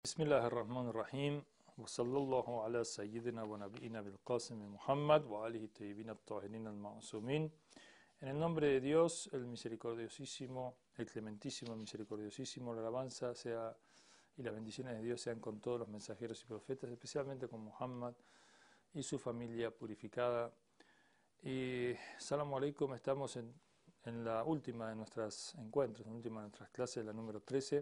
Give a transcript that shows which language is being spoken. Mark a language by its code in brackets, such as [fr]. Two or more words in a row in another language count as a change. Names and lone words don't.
[ar] بسم الله الرحمن الرحيم وصلى الله على سيدنا ونبينا بالقاسم محمد وآله الطيبين الطاهرين المعصومين. [es] En el nombre de Dios, el misericordiosísimo, el clementísimo, el misericordiosísimo, la alabanza sea y las bendiciones de Dios sean con todos los mensajeros y profetas, especialmente con Muhammad y su familia purificada. Y [ar] سلام عليكم, [es] estamos en la última de nuestros encuentros, en la última de nuestras clases, la número 13.